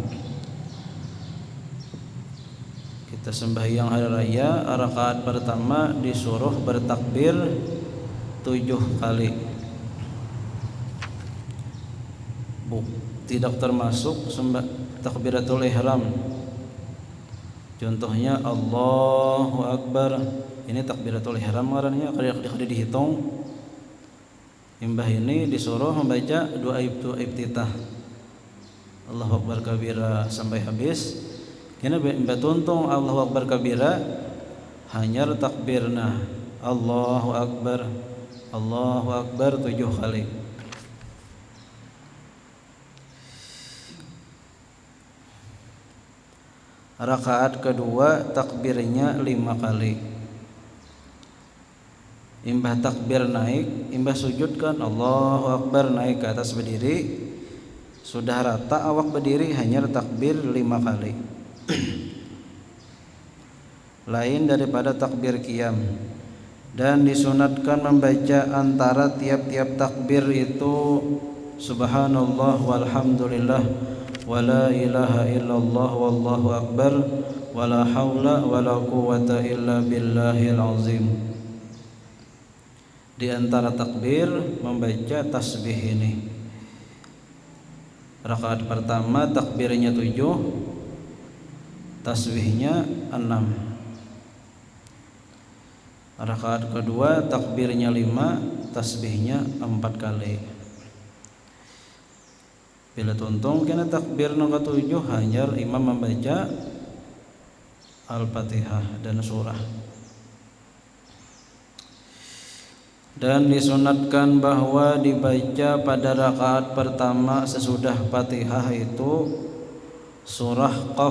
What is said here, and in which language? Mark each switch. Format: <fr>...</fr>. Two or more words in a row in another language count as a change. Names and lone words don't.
<id>Kita sembahyang hari raya, rakaat pertama disuruh bertakbir 7 kali. Tidak termasuk takbiratul ihram.</id> <ar>Contohnya الله أكبر,</ar> <bjn>ini takbiratul ihram ngarannya, kada dihitung.</bjn> <id>Imbah ini disuruh membaca doa iftitah,</id> <ar>الله أكبر كبيرا</ar> <id>sampai habis.</id> <bjn>Kena imbah tuntung</bjn> <ar>الله أكبر كبيرا</ar> <bjn>hanya takbirna</bjn> <ar>الله أكبر</ar> <bjn>7 kali.</bjn> <id>Rakaat kedua takbirnya 5 kali.</id> <bjn>Imbah takbir naik, imbah sujud kan</bjn> <ar>الله أكبر,</ar> <bjn>naik ke atas berdiri, sudah rata awak berdiri hanya takbir 5 kali.</bjn> <id>Lain daripada takbir qiyam. Dan disunatkan membaca antara tiap-tiap takbir itu</id> <ar>سبحان الله والحمد لله ولا إله إلا الله والله أكبر ولا حول ولا قوة إلا بالله العظيم.</ar> <id>Di antara takbir membaca tasbih ini. Rakaat pertama takbirnya 7, tasbihnya 6. Rakaat kedua takbirnya 5, tasbihnya 4 kali.</id> <bjn>Bila tuntung kena takbir nomor 7 hanya imam membaca Al-Fatihah dan surah.</bjn> <id>Dan disunatkan bahwa dibaca pada rakaat pertama sesudah Fatihah itu surah Qaf.</id>